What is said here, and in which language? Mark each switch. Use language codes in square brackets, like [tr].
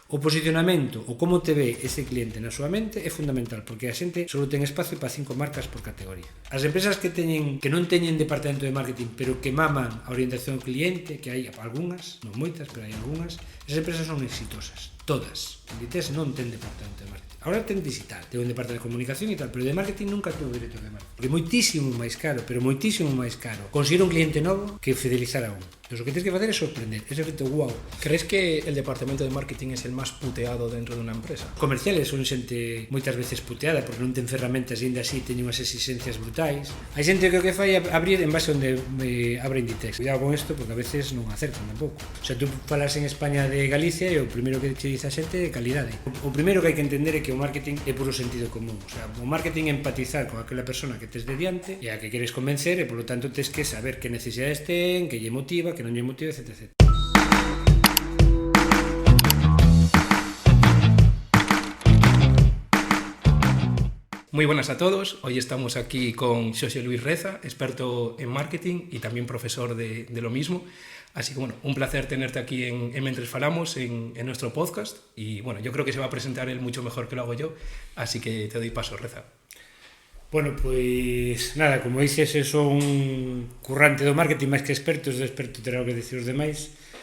[gl] O posicionamento, o como te ve ese cliente na súa mente é fundamental, porque a xente só ten espacio para 5 marcas por categoría. As empresas que non teñen departamento de marketing, pero que maman a orientación ao cliente, que hai algunhas, non moitas, pero hai algunhas, esas empresas son exitosas, todas. Inditex non ten departamento de marketing. Ahora ten digital, ten un departamento de comunicación e tal, pero de marketing nunca tuvo director de marketing. Porque é moitísimo máis caro, pero moitísimo máis caro conseguir un cliente novo que fidelizar a un. Entón, o que tens que facer é sorprender, ese efecto wow. [es] ¿Crees que el departamento de marketing es el más puteado dentro de una empresa? [gl] Comerciales son xente moitas veces puteada porque non ten ferramentas e ainda así teñen unhas exigencias brutais. Hai xente que o que fai é abrir en base onde abre Inditex. Cuidado con isto porque a veces non acertan tampouco. O sea, tú falas en España de Galicia e o primeiro que te dice a xente é calidade. O primeiro que hai que entender é que o marketing é puro sentido común. O sea, o marketing é empatizar con aquela persona que tes de diante e a que queres convencer e, polo tanto, tes que saber que necesidades ten, que lle motiva, que non lle motiva, etc. [es] Muy buenas a todos, hoy estamos aquí con Xosé Luis Reza, experto en marketing y también profesor de lo mismo. Así que bueno, un placer tenerte aquí en Mentres Falamos, en nuestro podcast. Y bueno, yo creo que se va a presentar él mucho mejor que lo hago yo, así que te doy paso, Reza. [gl] Bueno, pois nada, como dices, eu son un currante do marketing máis que experto, terá o que dicir os demais.